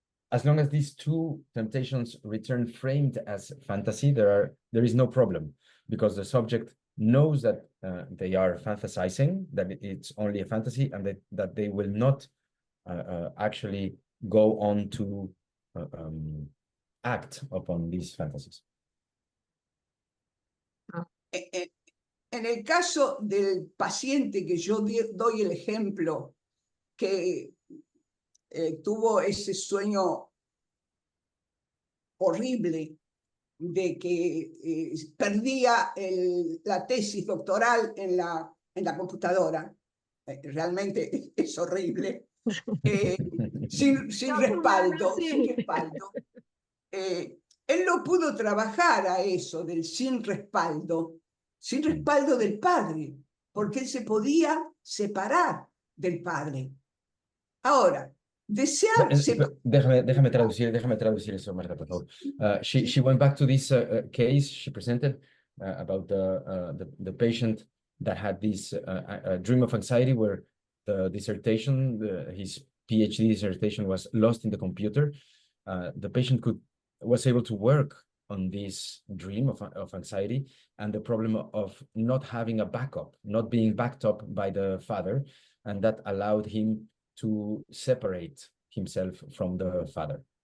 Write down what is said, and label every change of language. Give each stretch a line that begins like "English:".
English: As long as these two temptations return framed as fantasy, there is no problem, because the subject knows that they are fantasizing, that it's only a fantasy, and that they will not actually go on to act upon these fantasies.
Spanish: En el caso del paciente que yo doy el ejemplo, que tuvo ese sueño horrible de que perdía la tesis doctoral en la computadora, realmente es horrible, sin respaldo, sin respaldo. Él no pudo trabajar a eso del sin respaldo del padre, porque él se podía separar del padre. Ahora, desearse... Déjame traducir eso, Marta, por favor.
English: She went back to this case she presented about the patient that had this dream of anxiety where the dissertation, his PhD dissertation was lost in the computer. The patient was able to work on this dream of anxiety and the problem of not having a backup, not being backed up by the father, and that allowed him to separate himself from the father.